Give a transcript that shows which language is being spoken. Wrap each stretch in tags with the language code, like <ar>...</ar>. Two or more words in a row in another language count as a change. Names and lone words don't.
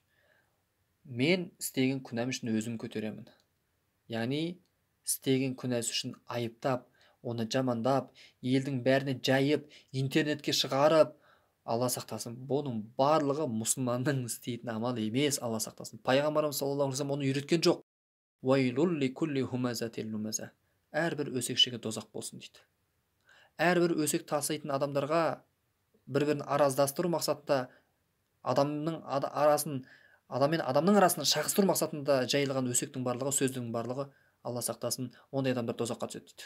<kk>Мен істеген күнәм үшін өзім көтеремін. Яғни істеген күнәсі үшін айыптап, оны жамандап, елдің бәріне жайып, интернетке шығарып, Алла сақтасын, бұның барлығы мұсылманның істейтін амал емес, Алла сақтасын. Пайғамбарымыз</kk> <ar>صلى الله عليه وسلم</ar> <kk>оны үйреткен жоқ.</kk> <ar>ويل لكل همزة لمزة.</ar> <kk>Әрбір өсекшіге дозақ болсын дейді. Әрбір өсек таситын адамдарға бір-бірін араздастыру мақсатында, адам мен адамның арасын шағыстыру мақсатында жайылған өсектің барлығы, сөздің барлығы, Алла сақтасын, ондай адамдар дозаққа түседі дейді.</kk>